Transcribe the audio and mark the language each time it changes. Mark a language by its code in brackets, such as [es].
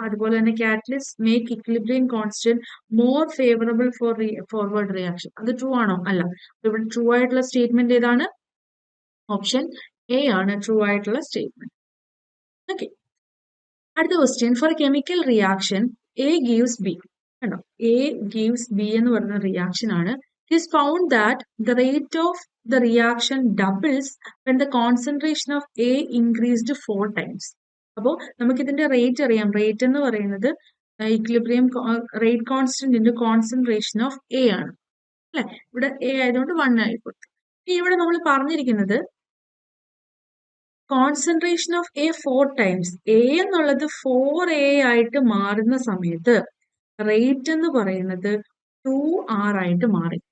[en] അതുപോലെ തന്നെ catalyst make equilibrium constant more favourable for forward reaction. [ml] അത് ട്രൂ ആണോ? അല്ല. ഇവിടെ ട്രൂ ആയിട്ടുള്ള സ്റ്റേറ്റ്മെന്റ് ഏതാണ്? ഓപ്ഷൻ എ ആണ് ട്രൂ ആയിട്ടുള്ള സ്റ്റേറ്റ്മെന്റ്. ഓക്കെ. അടുത്ത question. [en] For chemical reaction A gives B. [ml] കണ്ടോ? എ ഗീവ്സ് ബി എന്ന് പറയുന്ന റിയാക്ഷൻ ആണ്. [en] It is found that the rate of the reaction doubles when the concentration of A increased 4 times. [ml] അപ്പോൾ നമുക്ക് ഇതിന്റെ rate അറിയാം. Rate എന്ന് പറയുന്നത് equilibrium rate constant into concentration of A ആണ് അല്ലെ. ഇവിടെ എ ആയതുകൊണ്ട് 1 ആയി കൊടുത്തു. ഇവിടെ നമ്മൾ പറഞ്ഞിരിക്കുന്നത് concentration of A 4 times. A എന്നുള്ളത് 4A ആയിട്ട് മാറുന്ന സമയത്ത് റേറ്റ് എന്ന് പറയുന്നത് 2R ആയിട്ട് മാറി.